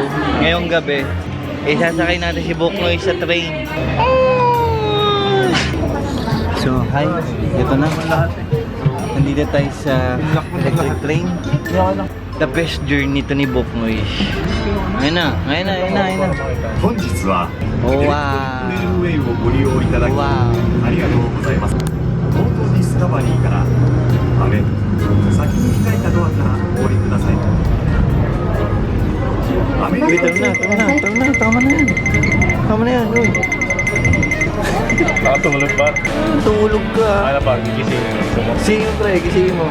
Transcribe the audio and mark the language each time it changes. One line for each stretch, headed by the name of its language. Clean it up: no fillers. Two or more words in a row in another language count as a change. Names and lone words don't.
Filipino: Ngayong gabi isasakay natin si Buknoy sa train. So, hi. Ito na. Nandito tayo sa electric train.
English: The best journey
Filipino: to ni Buknoy. Ayun na.
Japanese: 本日は
English: Oh,
Japanese: レ
English: wow.
Japanese: ールウェイをご利用いただき
English: Wow.
Japanese: ありがとうございます。東京ディスカバリーから雨先に開いたドアからお降りください。雨
Filipino: Wait, tama na yan, uy. Nakatulog ba? Tulog ka. Ano ba? Gigising. Gusto mo? Gisingin pre, gisingin mo.